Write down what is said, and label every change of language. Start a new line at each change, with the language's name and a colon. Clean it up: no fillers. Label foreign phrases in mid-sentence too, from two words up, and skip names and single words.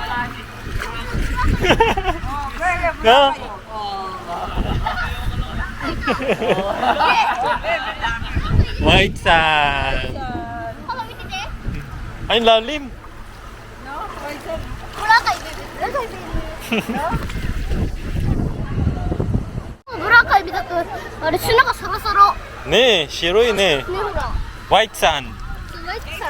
English: No? White sand.
Filipino: Ay, lalim.
Japanese: Boracay 見たとあれ砂がサラサラね、白いね. ねほら
English: White sand.
Japanese: すごいさ